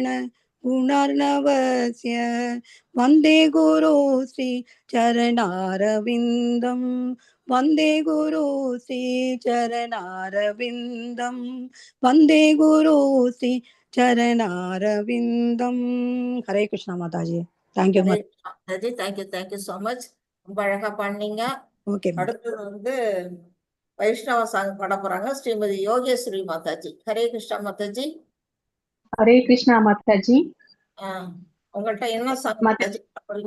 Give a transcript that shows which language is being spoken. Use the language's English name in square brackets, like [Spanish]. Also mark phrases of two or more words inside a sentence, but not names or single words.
[Sanskrit] गुणार्णवस्य वन्दे गुरो श्री चरणारविन्दं वन्दे गुरो श्री चरणारविन्दं वन्दे गुरो श्री चरणारविन्दं हरे कृष्णा माताजी தேங்க்யூ [Tamil] ஹரே மாதாஜி, [English] thank you so much. [Tamil] ரொம்ப அழகா பண்ணீங்க. ஓகே அடுத்தது வைஷ்ணவ சாங் பாட போறாங்க ஸ்ரீமதி யோகேஸ்வரி மாதாஜி. [Sanskrit] हरे कृष्ण [Tamil] மாதாஜி. [Sanskrit] हरे कृष्ण [Tamil] மாதாஜி. உங்கள்கிட்ட என்ன சாங் மாதாஜி பாட போறீங்க?